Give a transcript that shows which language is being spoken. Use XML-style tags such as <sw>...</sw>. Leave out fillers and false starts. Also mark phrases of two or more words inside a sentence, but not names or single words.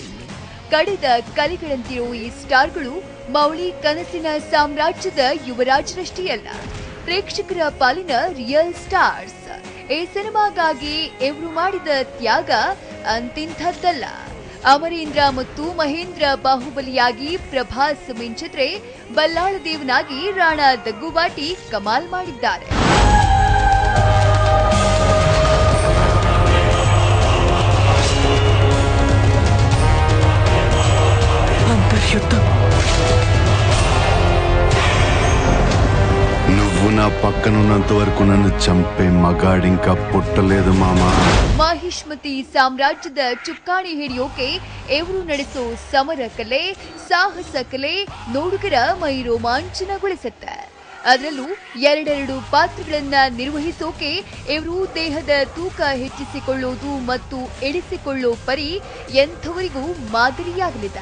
<kn>ಕಡೆದ ಕಲಿಗಳಂತಿರೋ ಈ ಸ್ಟಾರ್ಗಳು ಮೌಳಿ ಕನಸಿನ ಸಾಮ್ರಾಜ್ಯದ ಯುವರಾಜರಷ್ಟೇ ಅಲ್ಲ, ಪ್ರೇಕ್ಷಕರ ಪಾಲಿನ ರಿಯಲ್ ಸ್ಟಾರ್ಸ್. ಈ ಸಿನಿಮಾಗಾಗಿ ಇವರು ಮಾಡಿದ ತ್ಯಾಗ ಅಂತಿಂಥದ್ದಲ್ಲ. ಅಮರೇಂದ್ರ ಮತ್ತು ಮಹೇಂದ್ರ ಬಾಹುಬಲಿಯಾಗಿ ಪ್ರಭಾಸ್ ಮಿಂಚಿದ್ರೆ, ಬಲ್ಲಾಳ ದೇವನಾಗಿ ರಾಣಾ ದಗ್ಗುಬಾಟಿ ಕಮಾಲ್ ಮಾಡಿದ್ದಾರೆ.</kn> <te>నువ్వు నా పక్కనున్నంత వరకు నన్ను చంపే మగాడింకా పుట్టలేదు మామా.</te> <kn>ಮಾಹಿಷ್ಮತಿ ಸಾಮ್ರಾಜ್ಯದ ಚುಕ್ಕಾಣಿ ಹಿಡಿಯೋಕೆ ಇವರು ನಡೆಸೋ ಸಮರ ಕಲೆ, ಸಾಹಸ ಕಲೆ ನೋಡುಗರ ಮೈ ರೋಮಾಂಚನಗೊಳಿಸುತ್ತೆ. ಅದರಲ್ಲೂ ಎರಡೆರಡು ಪಾತ್ರಗಳನ್ನ ನಿರ್ವಹಿಸೋಕೆ ಇವರು ದೇಹದ ತೂಕ ಹೆಚ್ಚಿಸಿಕೊಳ್ಳೋದು ಮತ್ತು ಇಳಿಸಿಕೊಳ್ಳೋ ಪರಿ ಎಂಥವರಿಗೂ ಮಾದರಿಯಾಗಲಿದೆ.</kn>